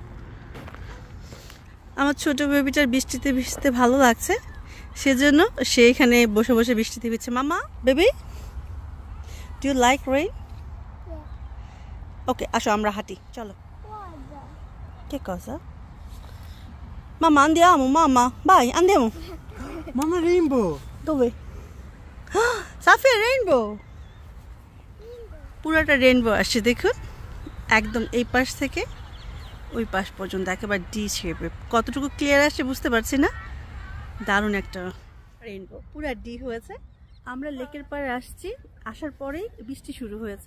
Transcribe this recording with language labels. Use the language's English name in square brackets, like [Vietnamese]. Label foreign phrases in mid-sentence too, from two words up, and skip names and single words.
[Bangla] আমার ছোট বেবিটার বৃষ্টিতে ভিজতে ভালো লাগছে, সেজন্য সে এখানে বসে বসে বৃষ্টিতে ভিজছে। [English] Mama, baby, do you like rain? [Bangla] ওকে, আসো আমরা হাঁটি, চলো। কে কথা? [Italian] Mamma andiamo, mamma, vai, andiamo. Mamma Rainbow. Dove? Safia, [Bangla] রেইনবো, পুরোটা রেইনবো আসছে দেখুন, একদম এই পাশ থেকে ওই পাশ পর্যন্ত একেবারে ডি শেপে। কতটুকু ক্লিয়ার আসছে বুঝতে পারছি না। দারুণ একটা রেইনবো, পুরো ডি হয়েছে। আমরা লেকের পাড়ে আসছি, আসার পরেই বৃষ্টি শুরু হয়েছে।